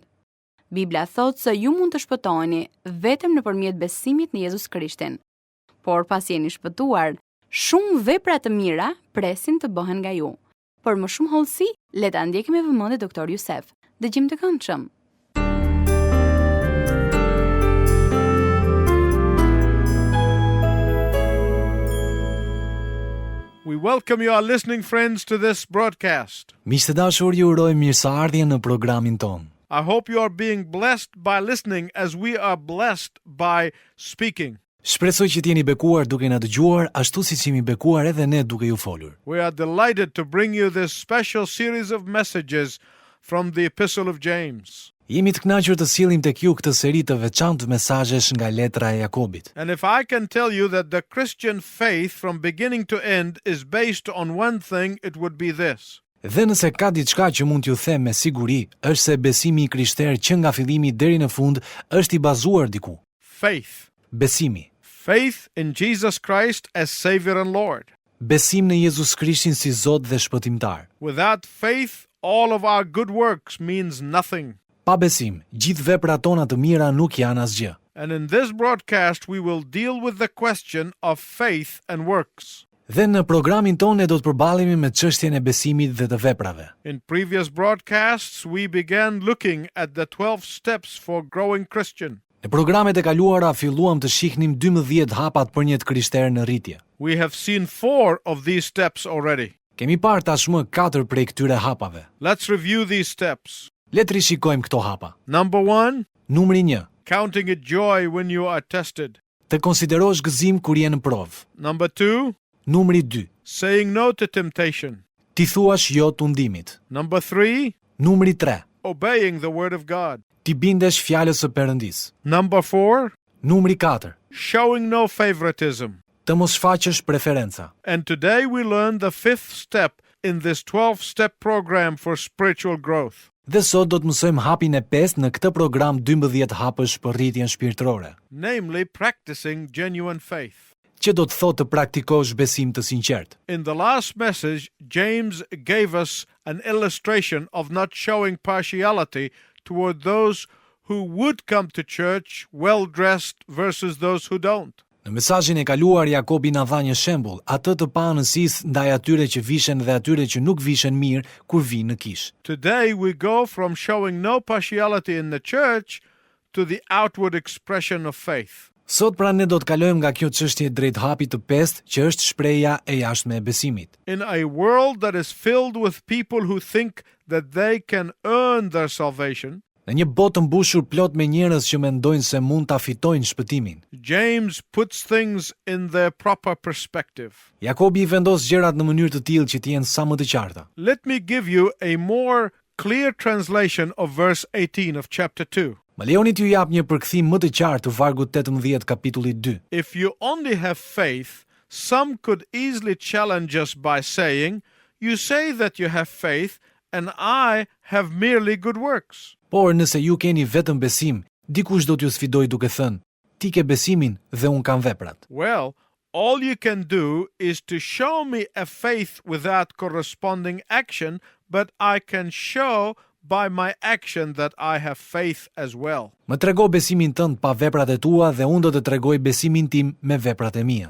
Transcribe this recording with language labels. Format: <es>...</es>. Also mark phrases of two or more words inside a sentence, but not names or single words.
<sq>Bibla thotë se ju mund të shpëtoheni vetëm nëpërmjet besimit në Jezus Krishtin. Por pasi jeni shpëtuar, shumë vepra të mira presin të bëhen nga ju. Për më shumë hollësi, le ta ndjekim me vëmendje Dr. Youssef. Dëgjim të këndshëm.</sq> <en>We welcome you, our listening friends, to this broadcast.</en> <sq>Miqtë dashur, ju urojmë mirëseardhje në programin ton.</sq> <en>I hope you are being blessed by listening as we are blessed by speaking.</en> <sq>Shpresoj që t'jeni bekuar duke na dëgjuar, ashtu siç jemi bekuar edhe ne duke ju folur.</sq> <en>We are delighted to bring you this special series of messages from the Epistle of James.</en> <sq>Jemi të kënaqur të sjellim tek ju këtë seri të veçantë mesazhesh nga letra e Jakobit.</sq> <en>And if I can tell you that the Christian faith from beginning to end is based on one thing, it would be this.</en> <sq>Dhe nëse ka diçka që mund t'ju them me siguri, është se besimi i krishter që nga fillimi deri në fund është i bazuar diku.</sq> <en>Faith.</en> <sq>Besimi.</sq> <en>Faith in Jesus Christ as Savior and Lord.</en> <sq>Besim në Jezus Krishtin si Zot dhe Shpëtimtar.</sq> <en>Without faith, all of our good works means nothing.</en> <sq>Pa besim, gjithë veprat tona të mira nuk janë asgjë.</sq> <en>And in this broadcast, we will deal with the question of faith and works.</en> <sq>Dhe në programin tonë do të përballemi me çështjen e besimit dhe të veprave.</sq> <en>In previous broadcasts, we began looking at the 12 steps for growing Christian.</en> <sq>Në programet e kaluara filluam të shihnim 12 hapat për një krishter në rritje.</sq> <en>We have seen 4 of these steps already.</en> <sq>Kemi parë tashmë 4 prej këtyre hapave.</sq> <en>Let's review these steps.</en> <sq>Le të rishikojmë këto hapa.</sq> <en>Number 1,</en> <sq>Numri 1.</sq> <en>counting it joy when you are tested.</en> <sq>Të konsiderosh gëzim kur je në provë.</sq> <en>Number 2,</en> <sq>Numri 2.</sq> <en>saying no to temptation.</en> <sq>Ti thuash jo tundimit.</sq> <en>Number 3,</en> <sq>Numri 3.</sq> <en>obeying the word of God.</en> <sq>Ti bindesh fjalës së Perëndis.</sq> <en>Number 4,</en> <sq>Numri 4.</sq> <en>showing no favoritism.</en> <sq>Të mos shfaqësh preferenca.</sq> <en>And today we learn the 5th step in this 12-step program for spiritual growth.</en> <sq>Dhe sot do të mësojmë hapin e 5 në këtë program 12 hapësh për rritjen shpirtërore,</sq> <en>Namely practicing genuine faith.</en> <sq>që do të thotë të praktikosh besim të sinqert.</sq> <en>In the last message, James gave us an illustration of not showing partiality toward those who would come to church well-dressed versus those who don't.</en> <sq>Në mesazhin e kaluar Jakobi na dha një shembull, atë të paanësisë ndaj atyre që vishen dhe atyre që nuk vishen mirë kur vinë në kishë.</sq> <en>Today we go from showing no partiality in the church to the outward expression of faith.</en> <sq>Sot pra ne do të kalojmë nga kjo çështje drejt hapit të 5, që është shprehja e jashtme e besimit.</sq> <en>In a world that is filled with people who think that they can earn their salvation,</en> <sq>Në një botë të mbushur plot me njerëz që mendojnë se mund ta fitojnë shpëtimin,</sq> <en>James puts things in their proper perspective.</en> <sq>Jakobi i vendos gjërat në mënyrë të tillë që të jenë sa më të qarta.</sq> <en>Let me give you a more clear translation of verse 18 of chapter 2.</en> <sq>Më lejoni t'ju jap një përkthim më të qartë të vargut 18 kapitullit 2.</sq> <en>If you only have faith, some could easily challenge us by saying, "You say that you have faith, and I have merely good works."</en> <sq>Por nëse ju keni vetëm besim, dikush do t'ju sfidoj duke thënë, ti ke besimin dhe unë kam veprat.</sq> <en>Well, all you can do is to show me a faith without corresponding action, but I can show by my action that I have faith as well.</en> <sq>Më trego besimin tënd pa veprat e tua dhe unë do të tregoj besimin tim me veprat e mia.</sq>